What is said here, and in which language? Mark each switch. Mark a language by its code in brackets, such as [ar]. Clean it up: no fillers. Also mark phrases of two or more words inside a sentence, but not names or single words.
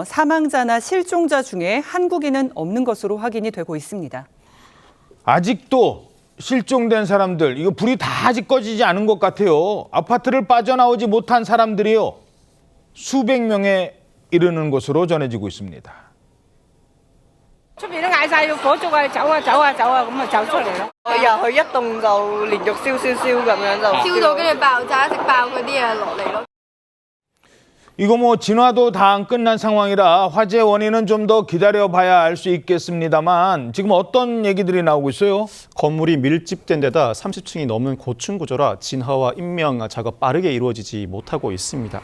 [ko] 사망자나 실종자 중에 한국인은 없는 것으로 확인이 되고 있습니다. 아직도 실종된 사람들, 이거 불이 다 아직 꺼지지 않은 것 같아요. 아파트를 빠져나오지 못한 사람들이요. 수백 명에 이르는 것으로 전해지고 있습니다. [yue] 出邊都嗌晒要火燭啊，走啊走啊走啊咁啊走出嚟咯。入去一棟就連續燒咁樣就燒到跟住爆炸，一直爆嗰啲嘢落嚟咯。 [ko] 이거 진화도 다 안 끝난 상황이라 화재 원인은 좀 더 기다려봐야 알 수 있겠습니다만 지금 어떤 얘기들이 나오고 있어요? 건물이 밀집된 데다 30층이 넘는 고층 구조라 진화와 인명 작업 빠르게 이루어지지 못하고 있습니다.